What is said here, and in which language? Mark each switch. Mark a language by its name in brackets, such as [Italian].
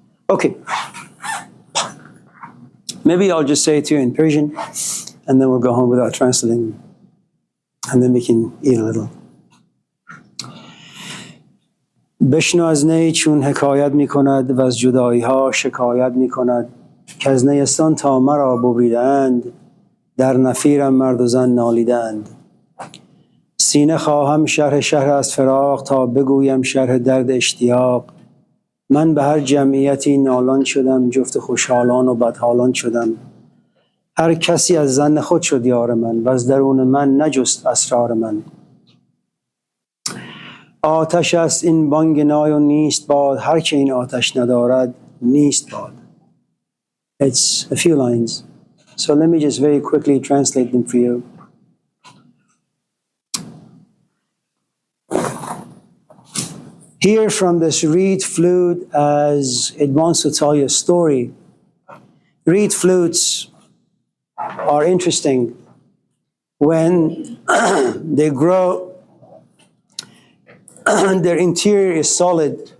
[English] Okay. Maybe I'll just say it to you in Persian, and then we'll go home without translating, and then we can eat a little. [Persian] بشنو از نی چون حکایت می کند و از جدایی ها شکایت می کند که از نیستان تا مرا ببریدند در نفیرم مرد و زن نالیدند سینه خواهم شرح از فراق تا بگویم شرح درد اشتیاق من به هر جمعیتی نالان شدم جفت خوشحالان و بدحالان شدم هر کسی از زن خود شد یار من و از درون من نجست اسرار من. آتش است این بانگ نای و نیست باد، هر که این آتش ندارد نیست باد. [English] It's a few lines. So let me just very quickly translate them for you. Hear from this reed flute as it wants to tell you a story. Reed flutes are interesting. When they grow, their interior is solid.